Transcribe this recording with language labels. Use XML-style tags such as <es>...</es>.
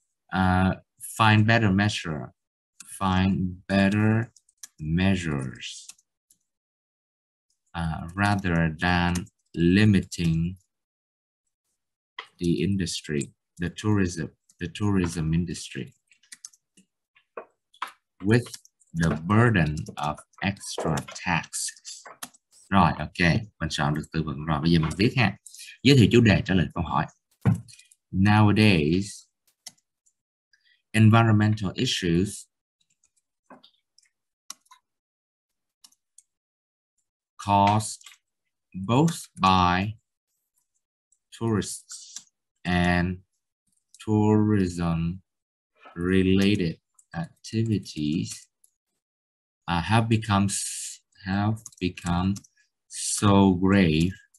<en>Find better measure. Find better measures rather than limiting the industry, the tourism industry, with the burden of extra taxes.</en> <vi>Rồi, ok, mình soạn được từ vựng rồi. Bây giờ mình viết ha. Giới thiệu chủ đề, trả lời câu hỏi.</vi> <en>Nowadays, environmental issues cause both by tourists and tourism related activities have become so grave</en>